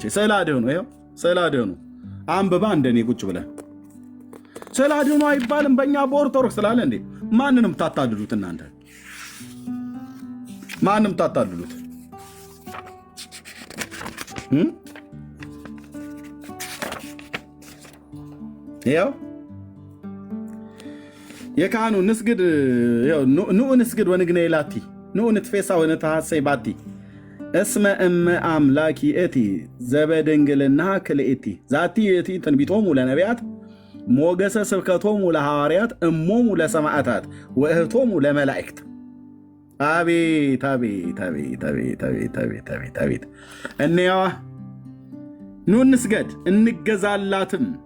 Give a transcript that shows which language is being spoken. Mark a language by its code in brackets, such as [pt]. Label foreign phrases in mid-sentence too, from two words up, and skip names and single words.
[am] ስዕለ አድህኖ ይኸው ስዕለ አድህኖ አንብባ እንደኔ ቁጭ ብለህ ስዕለ አድህኖ አይባልም በእኛ በኦርቶዶክስ ስላለ እንዴ ማንንም ታታልሉት እናንተ ማንም ታታልሉት። ይኸው [gez] የካህኑ ንስግድ ንዑ ንስግድ ወንግነ ይላቲ ንዑ ንትፌሳ ወነተሐሰይ ባቲ እስመ እመ አምላኪ እቲ ዘበድንግልና ክልእቲ ዛቲ እቲ ትንቢቶሙ ለነቢያት ሞገሰ ስብከቶሙ ለሐዋርያት እሞሙ ለሰማዕታት ወእህቶሙ ለመላእክት። [am] አቤት አቤት አቤት አቤት አቤት አቤት አቤት አቤት። እንያዋ ኑ እንስገድ እንገዛላትም፣